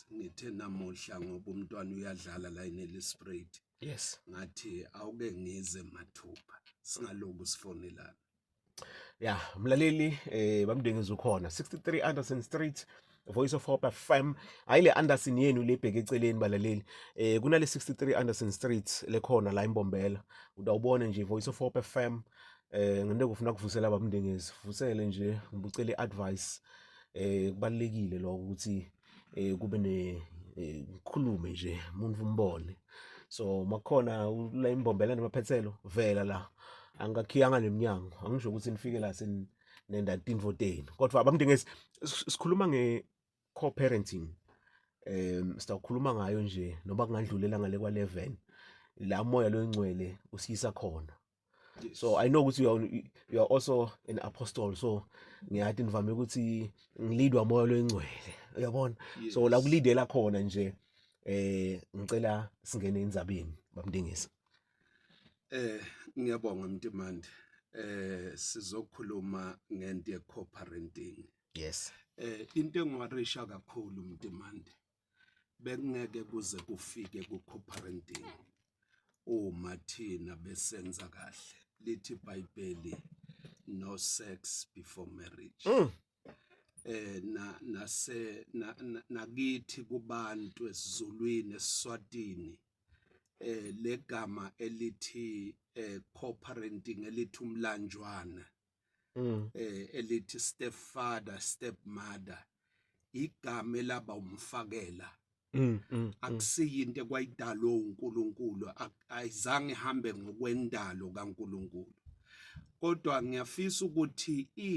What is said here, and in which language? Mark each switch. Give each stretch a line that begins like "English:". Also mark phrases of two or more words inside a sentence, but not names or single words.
Swati: Ngithe namuhla ngoba umntwana uyadlala la eNelspruit. Yes. Ngathi awuke ngize mathupha singaloku sifonelana. Yeah, mlaleli bamndengezi ukhona 63 Anderson Street, Voice of Hope FM. Ayile Anderson yenu lebheke eceleni balaleli. Kunale 63 Anderson Street lekhona la eMbombela. Utawubona nje Voice of Hope FM. Ngine kufuna kuvusela bamndengezi. Vusele nje ngibucela iadvice. Kubalekile lo ukuthi kube ne khulume nje umuntu umbone. So makhona la eMbombela nemaphethelo vela la. Angakhiyanga neminyango angisho ukuthi nifike la nenda 13-14 kodwa abamndengezi sikhuluma co-parenting. Sitawukhuluma ngayo nje noba kungandlulela ngale kwa 11 la moya lo ngcwele usiyisa khona.
English: So I know
Swati: ukuthi
English: you are also an apostle, so
Swati: ngiyathi nivame ukuthi ngilidwa moya lo ngcwele uyabona. So la kulidela khona nje ngicela singene endzabeni bamndengezi. Ngiyabonga Mntimande. Sizokhuluma ngento ye-co-parenting. Yes.
Zulu: Into engiwarisha kakhulu Mntimande bekungeke kuze kufike ku-co-parenting uma thina besenza kahle.
Swati: Lithi iBhayibheli
English: no sex before marriage.
Zulu: Nakithi kubantu esiZulwini eSiswatini legama elithi co-parenting elithi umlanjwana elithi
English: stepfather stepmother
Zulu: igama elaba umfakela akusiyinto kwayidalwa uNkulunkulu ayizange ihambe ngokwendalo kaNkulunkulu kodwa ngiyafisa ukuthi